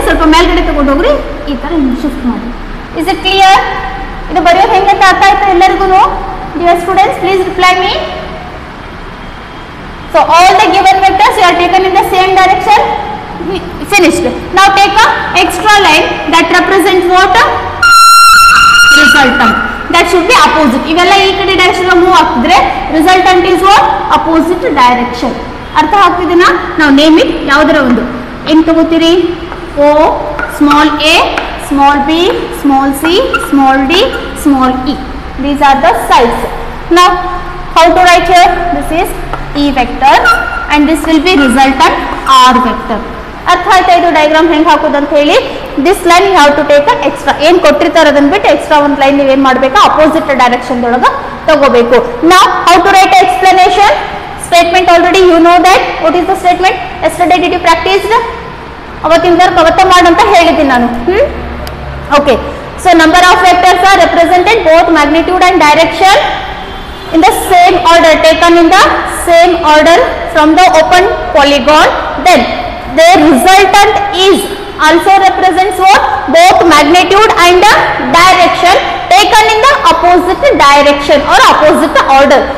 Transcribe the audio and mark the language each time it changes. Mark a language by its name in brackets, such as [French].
[Kannada] ಸ್ವಲ್ಪ ಮೇಲ್ಗಡೆ ತಗೊಂಡು ಹೋಗ್ರಿ, ಈ ತರ ಶಿಫ್ಟ್ ಮಾಡಿ. [English] Is it clear? [Kannada] ಇದು ಬರೆಯೋದು ಹೆಂಗೆ ಅಂತ ಅರ್ಥ ಆಯ್ತಾ ಎಲ್ಲರಿಗೂ? [English] Dear students, please reply me. So all the given vectors you are taken in the same direction. Finished. Now take a extra line that represents what? Resultant. That should be opposite. [Kannada] ಇವೆಲ್ಲ ಈ ಕಡೆ direction move ಆಗ್ತಿದ್ರೆ [English] resultant is what? Opposite direction. [Kannada] ಅರ್ಥ ಆಗ್ತಿದೆನಾ? ನಾವು name it ಯಾವುದರ ಒಂದು ಏನು ತಗೋತೀರಿ? [English] O, small a, small b, small c, small d, small e. These are the sides. Now how to write here? This is E vector and this will be resultant R vector. [Kannada] ಅರ್ಥ ಆಯ್ತಾ ಇದು diagram ಹೆಂಗೆ ಹಾಕೋದು ಅಂತ ಹೇಳಿ? [English] this line you have to take extra [Kannada] ಏನು ಕೊಟ್ಟಿರ್ತಾರೆ ಅದನ್ನ ಬಿಟ್ಟು ಎಕ್ಸ್ಟ್ರಾ ಒಂದು ಲೈನ್ ನೀವು ಏನು ಮಾಡಬೇಕು? ಅಪೋಸಿಟ್ ಡೈರೆಕ್ಷನ್ ಒಳಗೆ ತಗೋಬೇಕು. ನಾವು [English] How to write explanation statement already you know that. What is the statement? Yesterday did you practise? [Kannada] ಅವತ್ತಿನ ವರ್ಕ್ ಅವತ್ತ ಮಾಡಂತ ಹೇಳಿದ್ದೀನಿ ನಾನು. [English] Okay, so number of vectors are represented both magnitude and direction in the same order, taken in the same order from the open polygon. Then their resultant is also represents what? Both magnitude and direction taken in the opposite direction or opposite order.